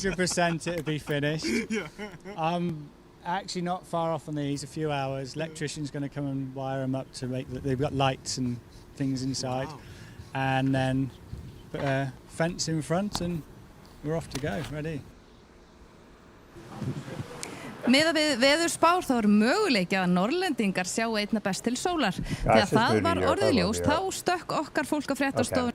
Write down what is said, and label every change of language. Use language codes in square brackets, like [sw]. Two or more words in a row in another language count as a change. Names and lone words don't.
[en] 100% it'll be finished. Actually not far off on these, a few hours. Electrician's going to come and wire them up to make that they've got lights and things inside. Wow. And then put a fence in front and we're off to go, ready. [is] Miðað við veðurspár þá möguleiki að Norrlendingar sjá einna best til sólar. Þegar það var orðið ljóst þá stökk okkar fólk að fréttastofu.